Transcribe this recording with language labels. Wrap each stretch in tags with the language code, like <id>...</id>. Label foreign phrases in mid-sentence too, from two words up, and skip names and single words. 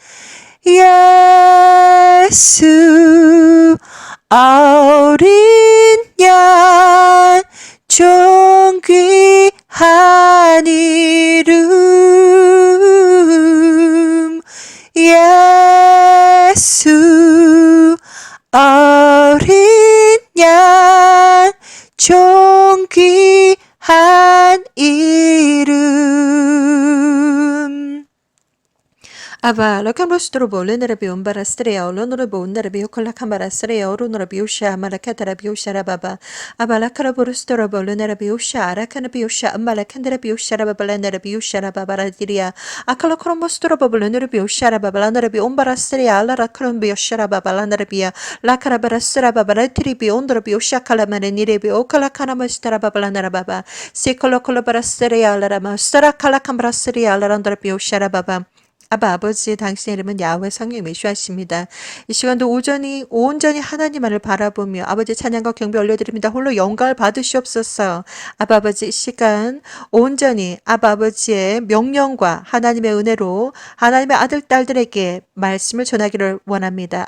<ko>예수 어린 양 존귀한 이름. 예수 어린 양 존귀한 이름. Ava, lo cambio strobo, l'enere bi un barastreo, l'onorebo un nerbi con la camarastreo, l'onorbi uscia, malacatara bi uscia baba. Ava la caraboro strobo, l'enere bi uscia, racana bi uscia, malacandra bi uscia baba, l'enere bi uscia baba diria. A calo crombo strobo, l'enere bi uscia baba, l'enere bi un barastrea, la racron bi uscia baba, l'enere bi la carabarastra baba, la tiri bi ondro bi uscia calamare nire bi o cala canamastra baba, l'enere baba. Se colo colabarastrea, la rama, stra cala cambrastrea, la randra bi uscia baba. 아버지 당신의 이름은 야훼 성령 메시아십니다. 이 시간도 온전히 하나님만을 바라보며 아버지 찬양과 경배 올려드립니다. 홀로 영광을 받으시옵소서. 아버지 이 시간 온전히 아버지의 명령과 하나님의 은혜로 하나님의 아들 딸들에게 말씀을 전하기를 원합니다.</ko>